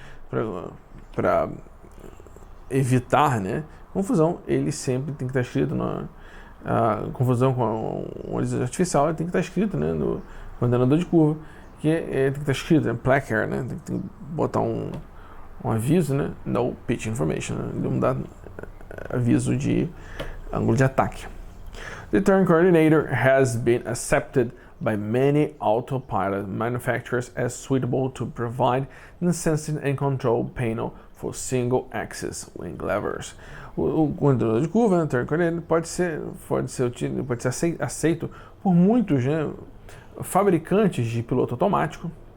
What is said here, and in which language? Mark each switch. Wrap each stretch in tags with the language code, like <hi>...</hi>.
<pt>Para evitar, né, confusão, ele sempre tem que estar escrito na confusão com o horizonte artificial, ele tem que estar escrito, né, no coordenador de curva, que tem que estar escrito, né, placard, né, tem que botar um aviso, né, no pitch information, né, ele não dá aviso de ângulo de ataque.</pt> <en>The turn coordinator has been accepted by many autopilot manufacturers as suitable to provide the sensing and control panel for single-axis wing levers.</en> <pt>O coordenador de curva, né, turn coordinator, pode ser aceito por muitos, né, fabricantes de piloto automático,</pt>